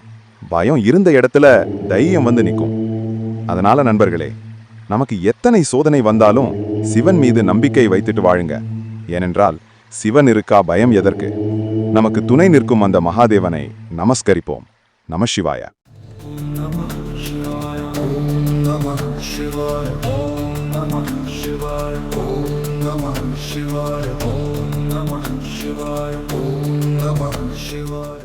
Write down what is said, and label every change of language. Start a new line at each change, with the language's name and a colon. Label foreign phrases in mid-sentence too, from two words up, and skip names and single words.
Tamil: பயம் இருந்த இடத்துல தைரியம் வந்து நிற்கும். அதனால நண்பர்களே, நமக்கு எத்தனை சோதனை வந்தாலும் சிவன் மீது நம்பிக்கை வைத்துட்டு வாழுங்க. ஏனென்றால் சிவன் இருக்கா, பயம் எதற்கு? நமக்கு துணை நிற்கும் அந்த மகாதேவனை நமஸ்கரிப்போம். நமசிவாய.
Sanskrit: शिवाय, ॐ नमः शिवाय, ॐ नमः शिवाय, ॐ नमः शिवाय, ॐ नमः शिवाय.